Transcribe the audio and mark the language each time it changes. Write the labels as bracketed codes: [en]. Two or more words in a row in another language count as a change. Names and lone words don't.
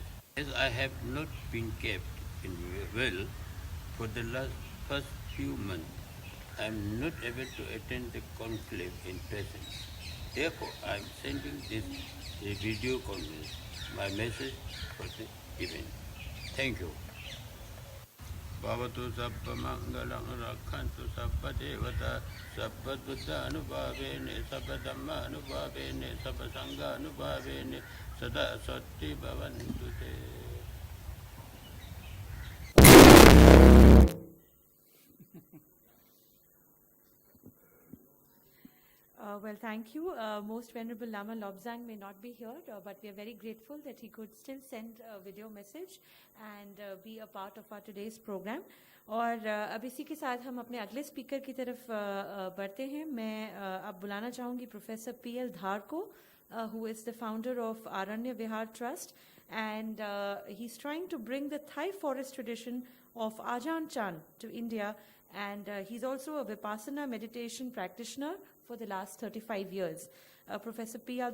[en] As I have not been kept in well for the first few months, I am not able to attend the conclave in person. Therefore, I am sending this video conference, my message for the event. Thank you. [pi] Bhavatu sabba mangalam rakhantu sabba devata sabba buddha anubhavene sabba dhamma anubhavene sabba sangha anubhavene sada sati bhavantu te. [en] Well, thank you. Most Venerable Lama Lobsang may not be here, but we are very grateful that he could still send a video message and be a part of our today's program. [hi] और अब इसी के साथ हम अपने अगले स्पीकर की तरफ बढ़ते हैं. मैं अब बुलाना चाहूँगी प्रोफेसर P.L. Dhar को, [en] who is the founder of Aranya Vihar Trust, and he's trying to bring the Thai forest tradition of Ajahn Chand to India, and he's also a Vipassana meditation practitioner for the last 35 years. Professor P.L.